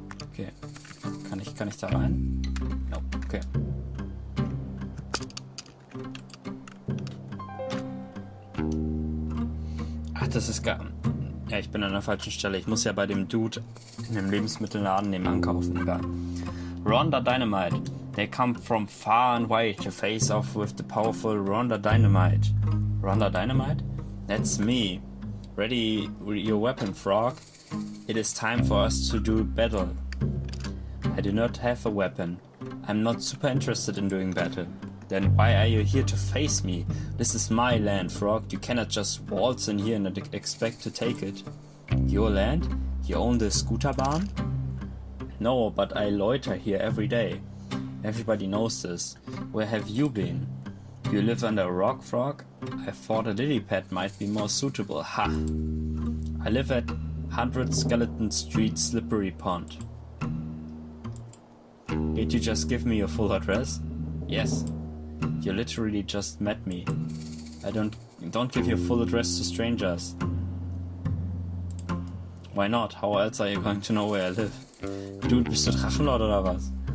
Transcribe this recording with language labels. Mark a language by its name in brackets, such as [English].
[German] Okay. Kann ich da rein? [English] No, okay. [German] Ach, das ist gar... Ja, ich bin an der falschen Stelle. Ich muss ja bei dem Dude in dem Lebensmittelladen nebenan kaufen. Egal. Rhonda Dynamite. [English] They come from far and wide to face off with the powerful Rhonda Dynamite. Rhonda Dynamite? That's me. Ready your weapon, Frog. It is time for us to do battle. I do not have a weapon. I'm not super interested in doing battle. Then why are you here to face me? This is my land, Frog. You cannot just waltz in here and expect to take it. Your land? You own the scooter barn? No, but I loiter here every day. Everybody knows this. Where have you been? You live under a rock, Frog? I thought a lily pad might be more suitable. Ha! I live at 100 Skeleton Street, Slippery Pond. Did you just give me your full address? Yes. You literally just met me. I don't give your full address to strangers. Why not? How else are you going to know where I live? [German] Dude, bist du Drachenlord oder was?